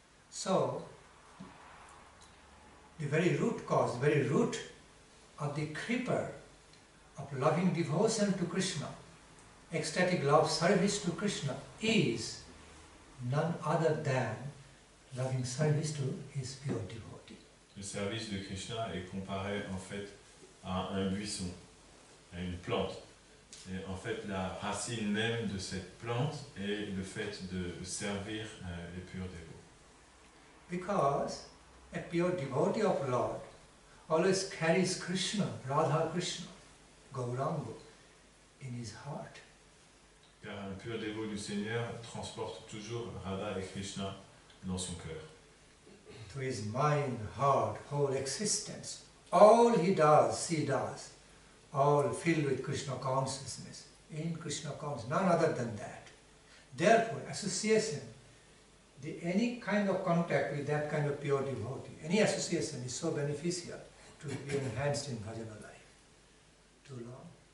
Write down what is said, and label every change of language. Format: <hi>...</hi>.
<en>So, the very root cause, very root of the creeper of loving devotion to Krishna, ecstatic love service to Krishna, is none other than loving service to his pure devotee.</en> <fr>Le service de Krishna est comparé en fait à un buisson, à une plante. Et en fait, la racine même de cette plante est le fait de servir les purs dévots.</fr> <en>Because a pure devotee of Lord always carries Krishna, Radha Krishna, Gauranga in his heart.</en> <fr>Car un pur dévot du Seigneur transporte toujours Radha et Krishna dans son cœur.</fr> <en>To his mind, heart, whole existence, all he does, she does, all filled with Krishna consciousness, in Krishna consciousness, none other than that. Therefore, association, any kind of contact with that kind of pure devotee, any association is so beneficial to be enhanced in bhajana life. Too long?</en>